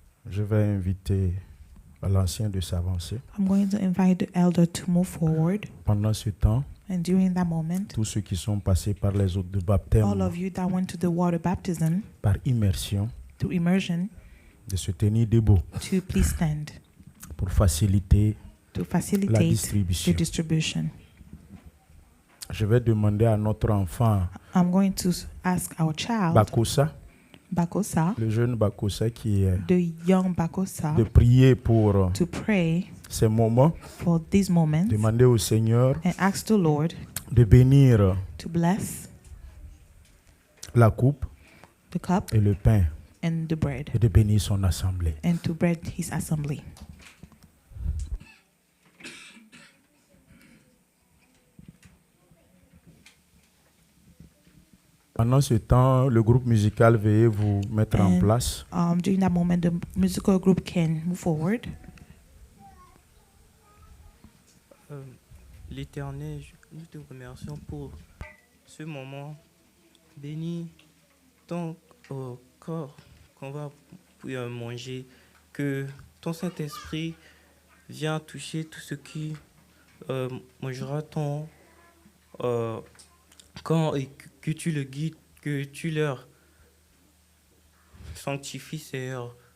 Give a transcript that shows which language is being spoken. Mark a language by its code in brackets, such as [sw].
[fr] Je vais inviter l'ancien de s'avancer. [en] I'm going to invite the elder to move forward. [fr] Pendant ce temps, [en] And during that moment, [fr] tous ceux qui sont passés par les eaux de [en] all [fr] baptême, [en] of you that went to the water baptism, [fr] par immersion, [en] through immersion, [fr] de se tenir debout [en] to please stand [fr] pour faciliter [en] to [fr] la [en] facilitate the [fr] distribution. [en] distribution. [fr] Je vais demander à notre enfant [en] I'm going to ask our child, [fr] Bakosa, [en] Bakosa, [fr] le jeune Bakosa qui est [en] the young Bakosa, [fr] de prier pour [en] to pray [fr] ces moments, [en] for these moments [fr] demander au Seigneur [en] and ask the Lord [fr] de bénir [en] to bless [fr] la coupe [en] the cup [fr] et le pain [en] and the bread [fr] et de bénir son assemblée. [en] and to bread his assembly. [fr] Pendant ce temps, le groupe musical veuillez vous mettre en [en] And [fr] place. [en] during that moment, the musical group can move forward. [fr] L'Éternel, nous te remercions pour ce moment. Bénis ton corps qu'on va manger, que ton Saint-Esprit vienne toucher tout ce qui mangera ton corps et que tu le guides, que tu leur sanctifies, Seigneur.